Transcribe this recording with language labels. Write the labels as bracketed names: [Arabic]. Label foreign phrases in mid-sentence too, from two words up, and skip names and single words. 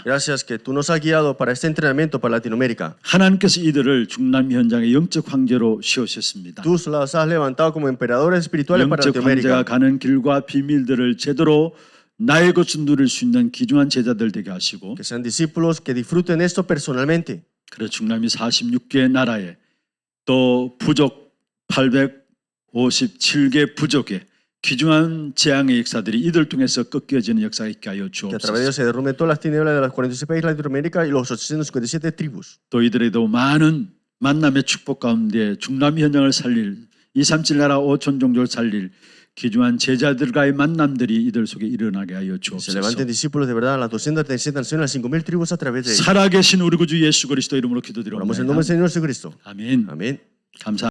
[Spanish] Gracias que tú nos has guiado para este entrenamiento para Latinoamérica. [Korean] 하나님께서 이들을 중남미 현장의 영적 황제로 세우셨습니다. [Spanish] Tú los has levantado como emperadores espirituales para [Korean] 영적 황제가 [Spanish] Latinoamérica. [Korean] 가는 길과 비밀들을 제대로 나의 것을 누릴 수 있는 귀중한 제자들 되게 하시고 [Spanish] Que sean discípulos que disfruten esto personalmente. [Korean] 그래서 중남미 46개 나라에 또 부족 857개 부족에 귀중한 재앙의 역사들이 이들 통해서 꺾여지는 역사가 있게 하여 [Spanish] Que a través de [Korean] 주옵소서. [Spanish] ellos se derrumben todas las tinieblas de las 46 países de Latinoamérica y los 857 tribus. [Korean] 또 이들에도 많은 만남의 축복 가운데 중남미 현장을 살릴 237 나라 5천 종족을 살릴 귀중한 제자들과의 만남들이 이들 속에 일어나게 하여 [Spanish] Se [Korean] 주옵소서. [Spanish] levanten discípulos de verdad a las 237 naciones, a las 5,000 tribus a través de ellos. [Korean] 살아계신 우리 구주 예수 그리스도 이름으로 [Spanish] Oramos en [Korean] 기도드립니다. [Spanish] nombre del Señor Jesucristo. [Korean] 아멘. [Spanish] Amén. [Korean] 감사.